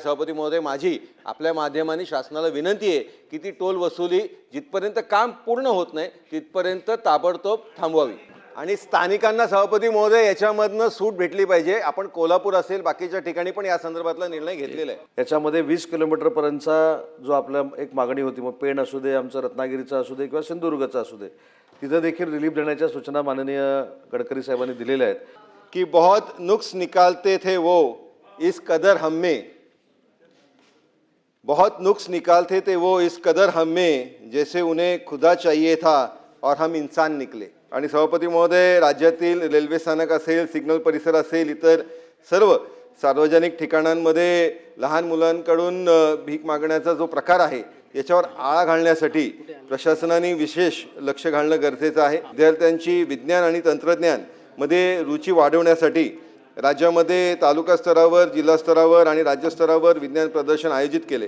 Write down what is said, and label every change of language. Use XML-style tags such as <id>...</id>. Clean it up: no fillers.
<mr>सभापती महोदय, माझी आपल्या माध्यमाने शासनाला विनंती आहे की ती टोल वसुली जिथपर्यंत काम पूर्ण होत नाही तिथपर्यंत ताबडतोब थांबवावी आणि स्थानिकांना सभापती महोदय याच्यामधनं सूट भेटली पाहिजे. आपण कोल्हापूर असेल बाकीच्या ठिकाणी पण या संदर्भातला निर्णय घेतलेला आहे. याच्यामध्ये 20 किलोमीटरपर्यंतचा जो आपला एक मागणी होती, मग पेण असू दे, आमचं रत्नागिरीचा असू दे किंवा सिंधुदुर्गचा असू दे, तिथं देखील रिलीफ देण्याच्या सूचना माननीय गडकरी साहेबांनी दिलेल्या आहेत.</mr> <hi>कि बहुत नुक्स निकालते थे वो इस कदर हम में, बहुत नुक्स निकालते थे वो इस कदर हम में, जैसे उन्हें खुदा चाहिए था और हम इंसान निकले.</hi> <mr>आणि सभापती महोदय, राज्यातील रेल्वे स्थानक असेल, सिग्नल परिसर असेल, इतर सर्व सार्वजनिक ठिकाणांमध्ये लहान मुलांकडून भीक मागण्याचा जो प्रकार आहे याच्यावर आळा घालण्यासाठी प्रशासनाने विशेष लक्ष घालणं गरजेचं आहे. विद्यार्थ्यांची विज्ञान आणि तंत्रज्ञान मध्ये रुची वाढवण्यासाठी राज्यामध्ये तालुका स्तरावर, जिल्हा स्तरावर आणि राज्य स्तरावर विज्ञान प्रदर्शन आयोजित केले.</mr>